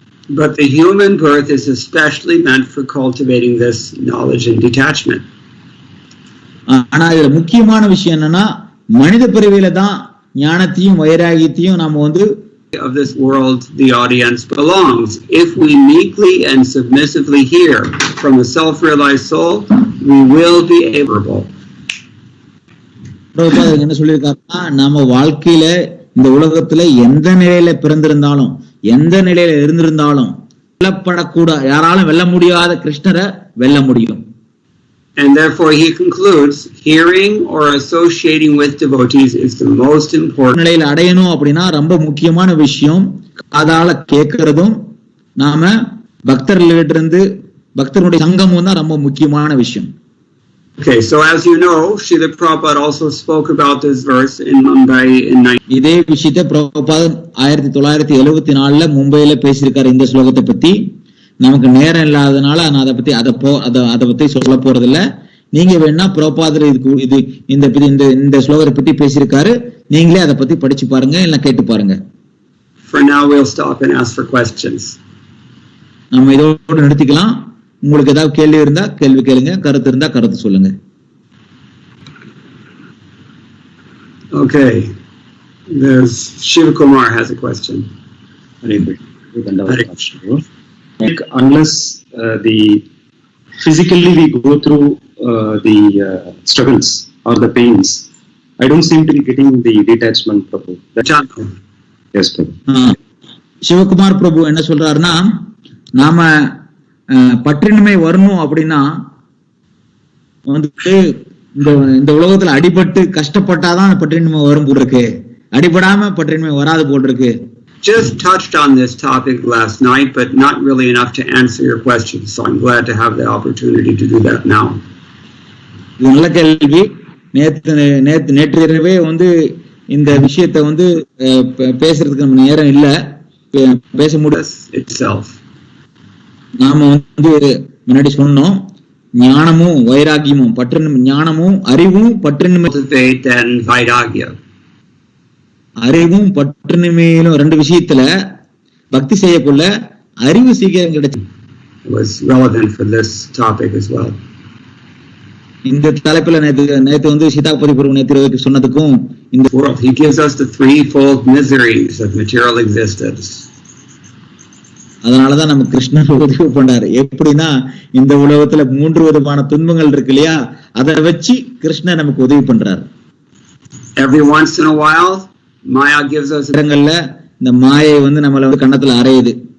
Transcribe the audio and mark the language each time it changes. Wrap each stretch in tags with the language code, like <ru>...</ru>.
<en>But the human birth is especially meant for cultivating this knowledge and detachment.</en> <ta>ஆனா இதுல முக்கியமான விஷயம் என்னன்னா, மனித பிறவியில தான் ஞானத்தையும் வைராகியத்தையும் நாம வந்து</ta> <en>of this world the audience belongs. If we meekly and submissively hear from a self-realized soul, we will be able.</en> <ta>என்ன சொல்லியிருக்காருன்னா, நம்ம வாழ்க்கையில இந்த உலகத்துல எந்த நிலையில பிறந்திருந்தாலும் எந்த நிலையில இருந்திருந்தாலும் வெல்லப்படக்கூட யாராலும் வெல்ல முடியாத கிருஷ்ணரை வெல்ல முடியும்.</ta> <en>And therefore he concludes, hearing or associating with devotees is the most important.</en> <ta>நிலையில அடையணும் அப்படின்னா ரொம்ப முக்கியமான விஷயம் காதால கேட்கறதும் நாம பக்தர்களிட்ட இருந்து பக்தர்களுடைய சங்கமும் தான் ரொம்ப முக்கியமான விஷயம்.</ta> <en>Okay, so as you know, Srila Prabhupada also spoke about this verse in Mumbai in</en> <ta>இதே விஷயத்தை பிரபுபாத் 1974 மும்பையில பேசியிருக்காரு இந்த ஸ்லோகத்தை பத்தி. நமக்கு நேரம் இல்லாதனால நான் அதை பத்தி சொல்ல போறது இல்ல. நீங்க வேணா பிரபுபாதர் இது இந்த ஸ்லோகத்தை பத்தி பேசியிருக்காரு, நீங்களே அதை பத்தி படிச்சு பாருங்க இல்ல கேட்டு பாருங்க.</ta> <en>For now we'll stop and ask for questions.</en> <ta>நம்ம இதோட நிறுத்திக்கலாம். உங்களுக்கு ஏதாவது கேள்வி இருந்தா கேள்வி கேளுங்க, கருத்து இருந்தா கருத்து சொல்லுங்க.</ta> <en>Okay, there's Shiva Kumar has a question. Unless physically we go through the struggles or the pains, I don't seem to be getting the detachment, Prabhu. Yes, Prabhu.</en> <ta>Sivakumar பிரபு என்ன சொல்றாருன்னா, நாம பற்றின்மை வரணும் அப்படின்னா வந்துட்டு இந்த உலகத்துல அடிபட்டு கஷ்டப்பட்டாதான் பற்றின்மை வரும் போல் இருக்கு, அடிபடாம பற்றின்மை வராது போல் இருக்கு</ta> <en>just touched on this topic last night, but not really enough to answer your question. So I'm glad to have the opportunity to do that now.</en> <ta>நல்ல கேள்வி. நேற்று இரவே வந்து இந்த விஷயத்தை வந்து பேசுறதுக்கு நம்ம நேரம் இல்ல, பேச முடியாது.</ta> <en>Itself.</en> <ta>நாம வந்து முன்னாடி சொன்னோம், ஞானமும் வைராகியமும் ஞானமும் அறிவும் பற்றின்மை, அறிவும் பற்றின்மையிலும் ரெண்டு விஷயத்துல பக்தி செய்யக்குள்ள அறிவு சீக்கிரம் கிடைச்சு.</ta> <en>Was relevant for this topic as well.</en> <ta>இந்த தலைப்புல நேத்து வந்து சீதாபதி பிரபு நேற்று சொன்னதுக்கும் இந்த</ta> <en>world, he gives us the threefold miseries of material existence.</en> <ta>அதனாலதான் நம்ம கிருஷ்ணர் உதவி பண்றாரு. எப்படின்னா இந்த உலகத்துல 3 விதமான துன்பங்கள் இருக்கு இல்லையா, அதை வச்சு கிருஷ்ணர் நமக்கு உதவி பண்றாரு.</ta> <en>Every once in a while Maya gives us</en> <ta>இடங்கள்ல இந்த மாயை வந்து நம்மள வந்து கண்ணத்துல அறையுது.</ta>